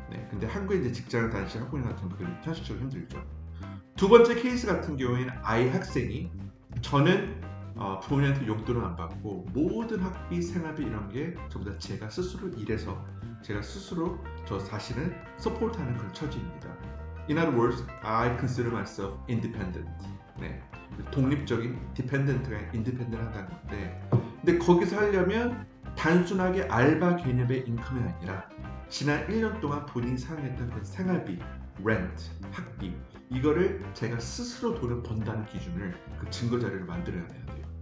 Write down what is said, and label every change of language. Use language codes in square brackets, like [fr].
[ko] 근데 한국에 이제 직장을 다니시 학부모 같은 그건 현실적으로 힘들죠. 두 번째 케이스 같은 경우에는 아이 학생이 저는 부모님한테 용돈을 안 받고 모든 학비, 생활비 이런 게 전부 다 제가 스스로 일해서 제가 스스로 저 자신을 서포트하는 그런 처지입니다. [en] In other words, I consider myself independent. [ko] 독립적인 dependent가 independent 한다는 건데, 근데 거기서 하려면 단순하게 알바 개념의 인컴이 아니라 지난 1년 동안 본인이 사용했던 그 생활비, rent, 학비 이거를 제가 스스로 돈을 번다는 기준을 그 증거 자료를 만들어야 돼요.